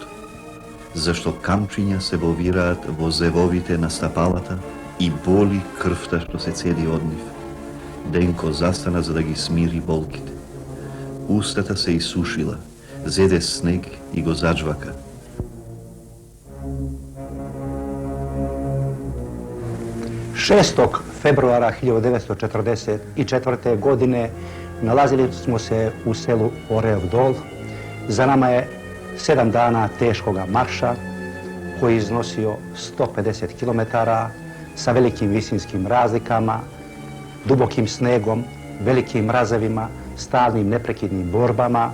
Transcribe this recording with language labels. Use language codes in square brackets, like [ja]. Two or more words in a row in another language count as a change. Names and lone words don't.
[mk] Зашто камчиња се бовираат во зевовите на стапалата и боли крвта што се цеди од нив. Денко застана за да ги смири болките. Устата се исушила, зеде снег и го заџвака. [sr] Šestog februara 1944. godine nalazili smo se u selu Orev Dol. Za nama je 7 dana teškoga marša koji je iznosio 150 km sa velikim visinskim razlikama, dubokim snegom, velikim mrazevima, stalnim neprekidnim borbama.